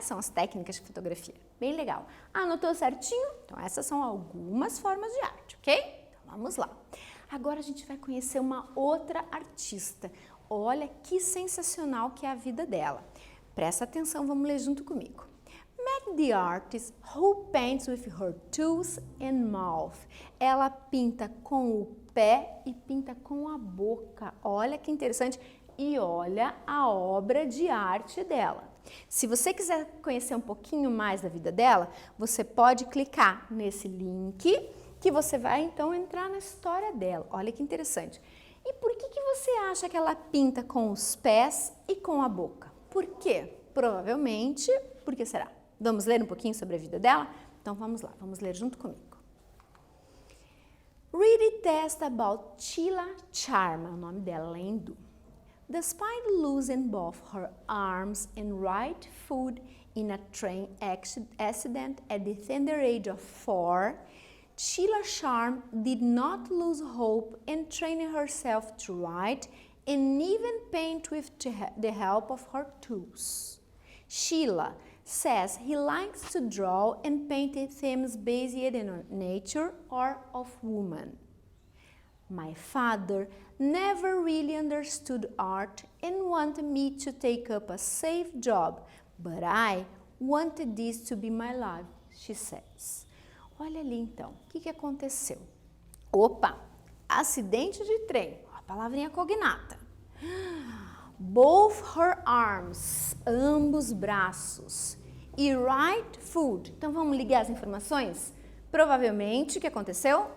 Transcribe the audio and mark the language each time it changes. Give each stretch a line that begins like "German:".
Portuguese: São as técnicas de fotografia. Bem legal. Anotou certinho? Então essas são algumas formas de arte, ok? Então vamos lá. Agora a gente vai conhecer uma outra artista. Olha que sensacional que é a vida dela. Presta atenção, vamos ler junto comigo.
English: Meet the artist who paints with her toes and mouth.
Portuguese: Ela pinta com o pé e pinta com a boca. Olha que interessante. E olha a obra de arte dela. Se você quiser conhecer um pouquinho mais da vida dela, você pode clicar nesse link que você vai então entrar na história dela. Olha que interessante. E por que você acha que ela pinta com os pés e com a boca? Por quê? Provavelmente, por que será? Vamos ler um pouquinho sobre a vida dela? Então vamos lá, vamos ler junto comigo.
English: Read a test about Sheila Sharma,
Portuguese: o nome dela, ela é hindu.
English: Despite losing both her arms and right foot in a train accident at the tender age of 4, Sheila Sharma did not lose hope in training herself to write and even paint with the help of her tools. Sheila says he likes to draw and paint themes based in nature or of women. My father never really understood art and wanted me to take up a safe job, but I wanted this to be my life, she says.
Portuguese: Olha ali então, o que aconteceu? Opa, acidente de trem, a palavrinha cognata.
English: Both her arms,
Portuguese: ambos braços, e
English: right foot.
Portuguese: Então vamos ligar as informações? Provavelmente o que aconteceu?